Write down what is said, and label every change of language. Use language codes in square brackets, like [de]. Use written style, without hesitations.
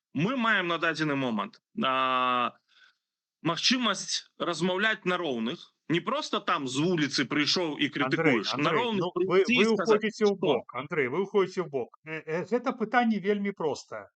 [be] Мы маем на дадзены момант магчымасць размаўляць на роўных, не просто там з вуліцы прыйшоў і крытыкуеш. [ru] Андрей, ну, вы уходите в бок. Андрей, вы уходите в бок. [be] Гэта пытанне вельмі простае.